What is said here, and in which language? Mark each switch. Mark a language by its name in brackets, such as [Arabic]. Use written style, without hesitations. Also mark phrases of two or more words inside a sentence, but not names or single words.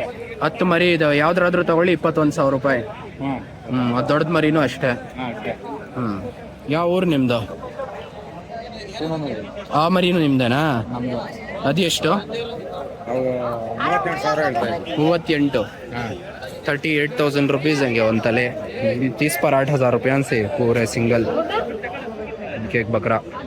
[Kannada] 10 ಮರಿ ಇದಾವೆ ಯಾವ್ದಾದ್ರೂ ತಗೊಳ್ಳಿ 21,000 ರೂಪಾಯಿ ಅದು ದೊಡ್ಡದ ಮರಿನೂ ಅಷ್ಟೇ ಅಷ್ಟೇ ಯಾವ ಊರು ನಿಮ್ದು ಆ ಮರಿನೂ ನಿಮ್ದೇನಾ ಅದು ಎಷ್ಟು 38,000 ಹೇಳ್ತಾ ಇದ್ದೀನಿ [Hindi] 38 38,000 रुपीस हंगे [Kannada] ಒಂದು ತಲೆ [Hindi] 30 पर 8,000 रुपये से पूरे सिंगल एक बकरा